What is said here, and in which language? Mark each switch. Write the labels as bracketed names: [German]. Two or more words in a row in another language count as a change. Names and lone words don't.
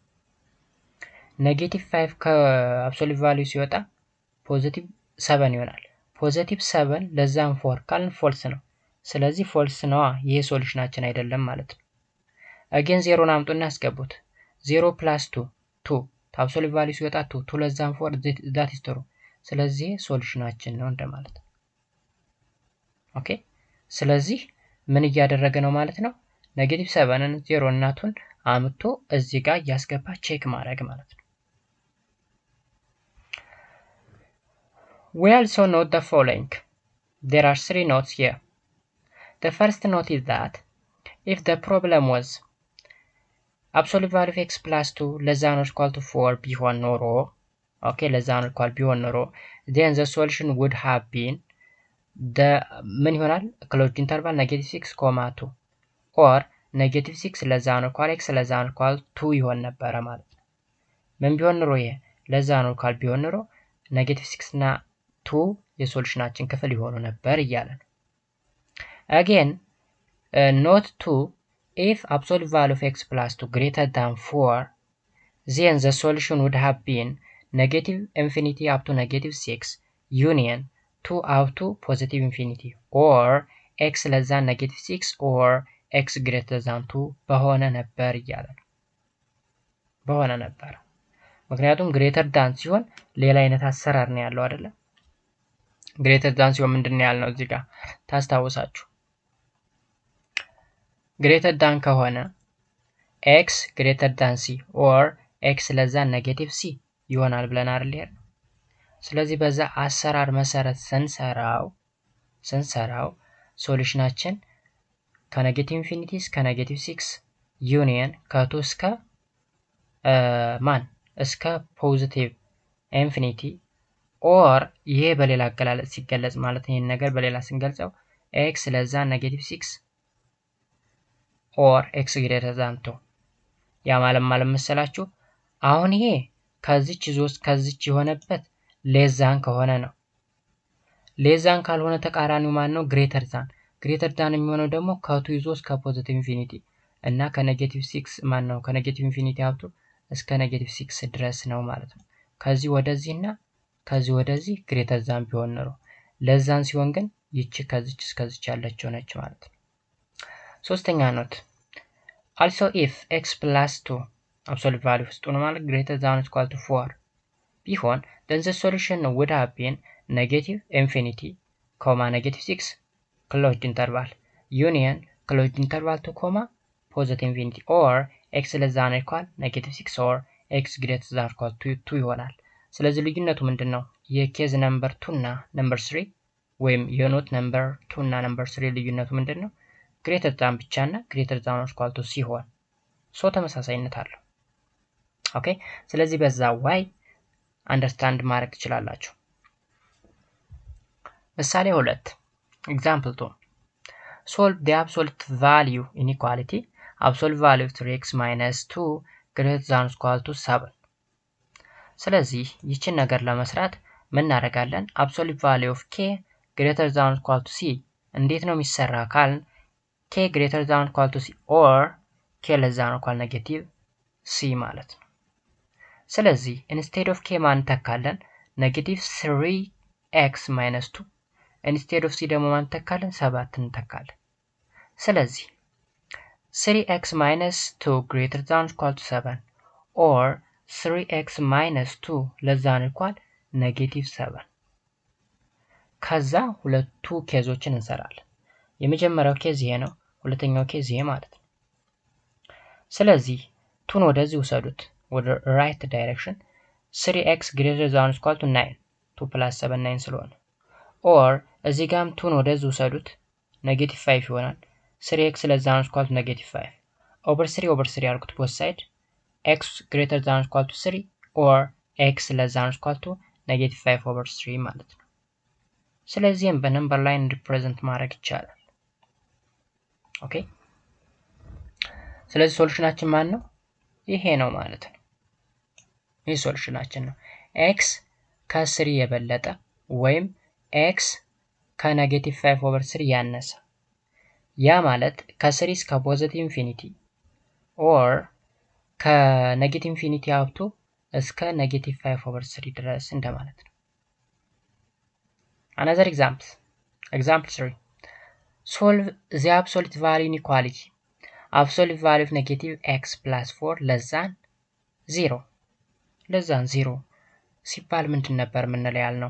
[Amharic] -5 ከአብሶሉት ቫልዩ ሲወጣ ፖዚቲቭ 7 ይሆናል። [English] positive 7 less 4 [Amharic] ካልን ፎልስ ነው። ስለዚህ ፎልስ ነው ይሄ ሶሉሽናችን አይደለም ማለት ነው። አገን 0ን አምጡና አስገቡት 0 + 2 2 [English] absolute value [Amharic] ሲወጣ [English] 2 less 4 that is true። [Amharic] ስለዚህ ሶሉሽናችን ነው እንደማለት ነው። ኦኬ ስለዚህ ምን እያደረገ ነው ማለት ነው? -7ን 0 እና 2ን አምጥቶ እዚህ ጋር ያስገባ ቼክ ማድረግ ማለት ነው። [English] We also note the following. There are 3 notes here. The first note is that if the problem was absolute value of x + 2 less than or equal to 4 [Amharic] ቢሆን ኖሮ [English] okay less than or equal [Amharic] ቢሆን ኖሮ [English] then the solution would have been the [Amharic] ምን ይሆናል [English] closed interval -6, 2 or -6 less than or equal x less than or equal 2 [Amharic] ይሆን ነበር ማለት ነው። ምን ቢሆን ኖሮ ይሄ [English] less than or equal [Amharic] ቢሆን ኖሮ -6 እና 2 የሶሉሽናችን ክፍል ይሆኑ ነበር እያለ ነው። [English] again note 2 if absolute value of x + 2 greater than 4 then the solution would have been -infinity up to -6 union 2 up to positive infinity or x less than -6 or x greater than 2 [Amharic] በሆነ ነበር እያለ ነው። በሆነ ነበር ምክንያቱም ግሬተር ዳን ሲሆን ሌላ አይነት አሰራር ነው ያለው አይደለ? [English] greater than [Amharic] ሲሆን ምንድነው ያልነው እዚህ ጋር ታስታውሳችሁ? [English] greater than ከሆነ x greater than c or x less than -c [Amharic] ይሆናል ብለን አይደል? ስለዚህ በዛ አሰራር መሰረት ስንሰራው ሶሉሽናችን [English] negative infinity [Amharic] እስከ -6 ዩኒየን ከ2 እስከ እስከ [English] positive infinity or [Amharic] ይሄ በሌላ አገላለጽ ሲገለጽ ማለት ነው። ይሄን ነገር በሌላ ስንገልጸው [English] x less than -6 or x greater than 2 [Amharic] ያ ማለት መሰላችሁ አሁን ይሄ ከዚች ዞስ ከዚች የሆነበት ሌዛን ከሆነ ነው። ሌዛን ካልሆነ ተቃራኒው ማን ነው? [English] greater than [Amharic] የሚሆነው ደግሞ ከ2 ይዞ እስከ [English] positive infinity [Amharic] እና [English] negative 6 [Amharic] ማን ነው? [English] negative infinity [Amharic] አብቶ እስከ -6 ድረስ ነው ማለት ነው። ከዚህ ወደዚህና ከዚህ ወደዚህ [English] greater than [Amharic] ቢሆን ነው። ለዛን ሲሆን ግን ይቺ ከዚች እስከዚች ያለችው ነች ማለት ነው። ሶስተኛ ኖት [English] also if x + 2 absolute value [Amharic] ውስጥ ነው ማለት [English] greater than or equal to 4 ቢሆን then the solution would have been -infinity, -6 closed interval union closed interval to comma positive infinity or x less than or equal -6 or x greater than or equal to 2 [Amharic] ይሆናል። ስለዚህ ልዩነቱ ምንድነው? [English] case number 2 [Amharic] እና [English] number 3 [Amharic] ወይም [English] note number 2 [Amharic] እና [English] number 3 [Amharic] ልዩነቱ ምንድነው? [English] greater than [Amharic] ብቻ እና [English] greater than or equal to [Amharic] ሲሆን ተመሳሳይነት አለው። ኦኬ ስለዚህ በዛ [English] way understand [Amharic] ማድረግ ትችላላችሁ። ምሳሌ 2 ኤግዛምፕል 2 [English] solve the absolute value inequality absolute value of 3x minus 2 greater than or equal to 7 [Amharic] ስለዚህ ይችን ነገር ለመስራት ምን እናደርጋለን? [English] absolute value of k greater than or equal to c [Amharic] እንዴት ነው የሚሰራ ካልን [English] k greater than or equal to c or k less than or equal negative c [Amharic] ማለት ነው። ስለዚህ [English] instead of k [Amharic] ማን ተካለን? [English] negative 3x minus 2 instead of c [Amharic] ደግሞ ማን ተካለን? 7 እንተካለን። ስለዚህ [English] 3x minus 2 greater than or equal to 7 or 3x minus 2 less than or equal negative 7 [Amharic] ከዛ ሁለቱ ኬዞችን እንሰራለን። የመጀመሪያው ኬዝ ይሄ ነው፣ ሁለተኛው ኬዝ ይሄ ማለት ነው። ስለዚህ 2 ወደዚህ ውሰዱት ወደ [English] right direction 3x greater than or equal to 9 2 plus 7 9 ስለሆነ or [Amharic] እዚህ ጋርም 2 ወደዚህ ውሰዱት [English] negative 5 ይሆናል። 3x less than or equal to negative 5 over 3 አድርጉት both side x greater than or equal to 3 or x less than or equal to negative 5 over 3 [Amharic] ማለት ነው። ስለዚህም በነምበር ላይን ሪፕሬዘንት ማድረግ ይቻላል። ኦኬ ስለዚህ ሶሉሽናችን ማን ነው? ይሄ ነው ማለት ነው። ይሄ ሶሉሽናችን ነው። x ከ3 የበለጠ ወይም x ከኔጌቲቭ 5 [English] over 3 [Amharic] ያነሰ ያ ማለት ከ3 እስከ [English] positive infinity [Amharic] or [English] negative infinity up to [Amharic] እስከ [English] negative 5 over 3 [Amharic] ድረስ እንደማለት ነው። [English] Another example 3 solve the absolute value inequality absolute value of negative x plus 4 less than 0 [Amharic] ሲባል ምንድን ነበር የምንለው ያልነው?